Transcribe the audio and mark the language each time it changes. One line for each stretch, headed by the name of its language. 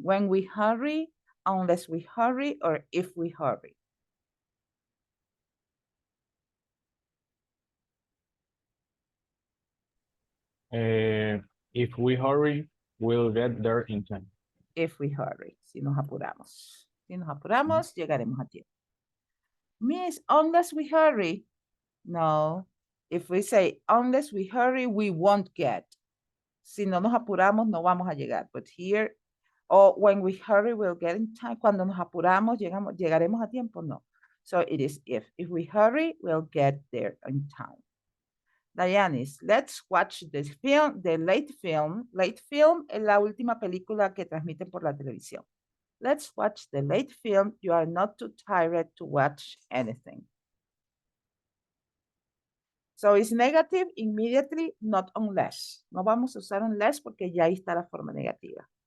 English: When we hurry, unless we hurry, or if we hurry. If we hurry, we'll get there in time. If we hurry,
Spanish: si nos apuramos. Si nos apuramos, llegaremos a tiempo.
English: Miss, unless we hurry. No. If we say, unless we hurry, we won't get.
Spanish: Si no nos apuramos, no vamos a llegar.
English: But here, or when we hurry, we'll get in time.
Spanish: Cuando nos apuramos, llegaremos a tiempo.
English: No. So it is if. If we hurry, we'll get there in time. Dianis, let's watch the film, the late film.
Spanish: Late film es la última película que transmiten por la televisión.
English: Let's watch the late film. You are not too tired to watch anything. So it's negative immediately, not unless.
Spanish: No vamos a usar unless porque ya ahí está la forma negativa.